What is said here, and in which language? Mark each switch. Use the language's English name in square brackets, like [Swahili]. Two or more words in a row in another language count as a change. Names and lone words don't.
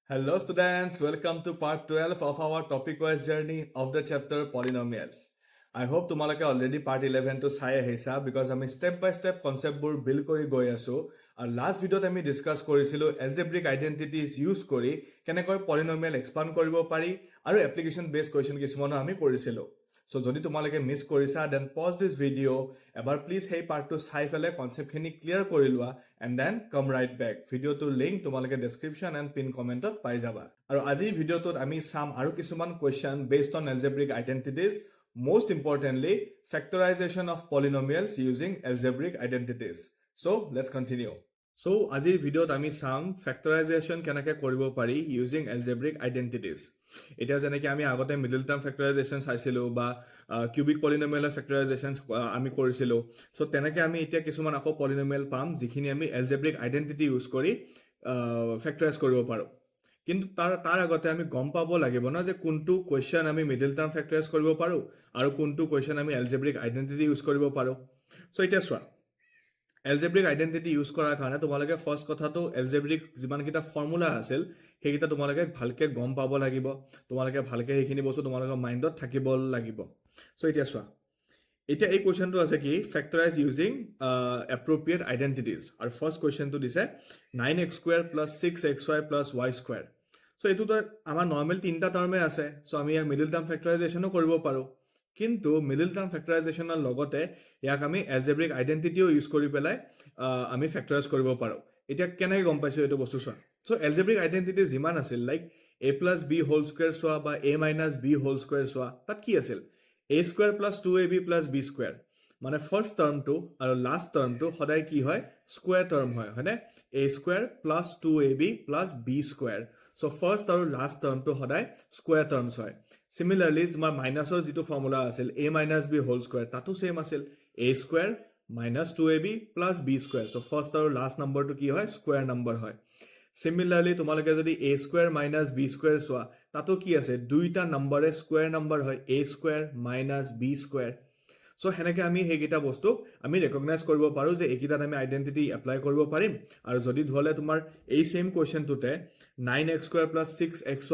[English] Hello students, welcome to part 12 of our topic-wise journey of the chapter Polynomials. I hope [Assamese] তোমালোকে [English] already part 11 [Assamese] to চাই আহিছা because আমি [English] step by step concept [Assamese] বোৰ build কৰি গৈ আছো আৰু last ভিডিঅ'ত আমি ডিসকাস কৰিছিলো [English] algebraic identities use [Assamese] কৰি কেনেকৈ [English] polynomial expand [Assamese] কৰিব পাৰি আৰু [English] application based question [Assamese] কিছুমান আমি কৰিছিলো. So যদি তোমালোকে মিস কৰিছা [English] then pause this video [Assamese] এবাৰ প্লিজ সেই পাৰ্টটো চাই ফেলে [English] conceptখিনি clear [Assamese] কৰি লোৱা [English] and then come right back. [Assamese] ভিডিঅ'টোৰ লিংক তোমালোকে [English] description and pin comment-ত [Assamese] পাই যাবা. আৰু আজিৰ ভিডিঅ'টোত আমি চাম আৰু কিছুমান [English] question based on algebraic identities, most importantly factorization of polynomials using algebraic identities. So let's continue. So [Assamese] আজিৰ ভিডিঅ'ত আমি চাম [English] factorization [Assamese] কেনেকৈ কৰিব পাৰি [English] using algebraic identities. [Assamese] এতিয়া যেনেকৈ আমি আগতে [English] middle term factorization [Assamese] চাইছিলো বা [English] cubic polynomialৰ factorization [Assamese] আমি কৰিছিলো সো তেনেকৈ আমি এতিয়া কিছুমান আকৌ পলিনোমিয়েল পাম যিখিনি আমি [English] algebraic identity use [Assamese] কৰি ফেক্টৰাইজ কৰিব পাৰো কিন্তু তাৰ আগতে আমি গম পাব লাগিব না যে কোনটো কোৱেশ্চন আমি [English] middle term factorize [Assamese] কৰিব পাৰো আৰু কোনটো কোৱেশ্চন আমি [English] algebraic identity use [Assamese] কৰিব পাৰো সো এতিয়া চোৱা [English] algebraic identity use [Assamese] কৰাৰ কাৰণে তোমালোকে ফাৰ্স্ট কথাটো algebraic যিমান কিটা ফৰ্মুলা আছিল হেকিটা তোমালোকে ভালকে গম পাব লাগিব তোমালোকে ভালকে হেখিনি বস্তু তোমালোকৰ মাইন্ডত থাকিব লাগিব সো এতিয়া চোৱা এতিয়া এই কোৱেশ্চনটো আছে কি ফেক্টৰাইজ [English] using appropriate identities [Assamese] আৰু [English] first questionটো [Assamese] দিছে 9x² + 6xy + y² সো এটো তো আমাৰ নরমাল তিনটা টার্মে আছে সো আমি ইয়াক [English] middle term factorizationও [Assamese] কৰিব পাৰো কিন্তু [English] middle term [Assamese] ফেক্টৰাইজেশনৰ লগতে ইয়াক আমি [English] algebraic identityও use [Assamese] কৰি পেলাই আমি ফেক্টৰাইজ কৰিব পাৰো এতিয়া কেনেকৈ গম পাইছো এটো বস্তু চোৱা [English] so algebraic identity [Assamese] যিমান আছিল [English] like a + b whole square [Assamese] চোৱা বা [English] a - b whole square [Assamese] চোৱা তাত কি আছিল a² + 2ab + b² মানে [English] first termটো [Assamese] আৰু [English] last termটো [Assamese] সদায় কি হয় [English] square term [Assamese] হয় হয়নে a² + 2ab + b² [English] so first [Assamese] আৰু [English] last termটো [Assamese] সদায় [English] square terms [Assamese] হয় Similarly, তোমাৰ মাইনাসৰ যেটো ফৰ্মুলা আছিল [English] a - b whole square [Assamese] তাতো সেম আছিল a² - 2ab + b². [English] So first [Assamese] আৰু [English] last numberটো [Assamese] কি হয় [English] square number [Assamese] হয় Similarly, তোমালোকে যদি a² - b² চোৱা তাতো কি আছে দুইটা নম্বৰে [English] square number [Assamese] হয় a² - b². সো হেনেকে আমি হেকিটা বস্তু আমি ৰেকগনাইজ কৰিব পাৰো যে একিটাত আমি [English] identity apply [Assamese] কৰিব পাৰিম আৰু যদি ধলে তোমাৰ এই [English] same questionটোতে [Assamese] 9x² + 6xy